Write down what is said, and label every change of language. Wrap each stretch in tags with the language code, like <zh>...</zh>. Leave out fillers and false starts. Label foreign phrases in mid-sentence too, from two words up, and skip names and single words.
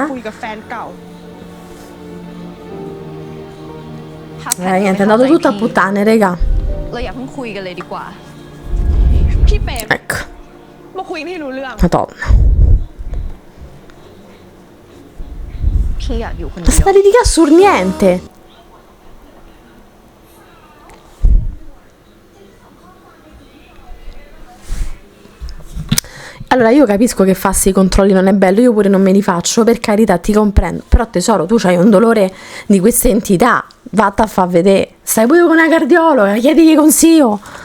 <th>คุยกับแฟนเก่า ถ้าแพท</th> <it>Niente, è andato tutto a puttane, raga.</it> <th>เราอย่าเพิ่งคุยกันเลยดีกว่า พี่เปรม</th> <it>Ecco,</it> <th>มาคุยกันให้รู้เรื่อง</th> <it>madonna.</it> <th>พี่อยากอยู่คน</th> <it>Ma</it> <th>เดียว</th> <it>sta litigando sul niente. Allora io capisco che farsi i controlli non è bello, io pure non me li faccio, per carità ti comprendo, però tesoro tu c'hai un dolore di questa entità, vatta a far vedere, stai pure con una cardiologa, chiedigli consiglio.</it>